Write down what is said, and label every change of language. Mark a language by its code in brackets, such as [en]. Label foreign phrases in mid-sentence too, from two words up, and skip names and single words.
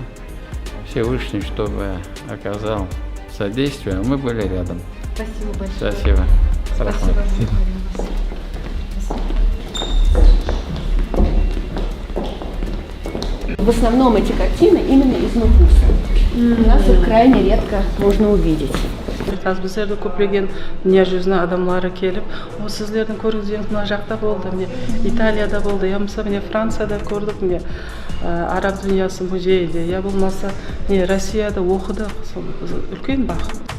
[ru] Всевышний, чтобы оказал содействие, мы были рядом. Спасибо большое. Спасибо. Спасибо. В основном эти картины именно из Нукуса. У нас их крайне редко можно увидеть. [uz] Bizlarda ko'plagan dunyo yuzini odamlari kelib, "O sizlarni ko'rganingiz mana yoqda bo'ldi, men Italiyada bo'ldi, yo bo'lmasa men Fransiyada ko'rdik, men Arab dunyosi muzeyida, yo bo'lmasa men Rossiyada o'qidik." Ulkan baxt.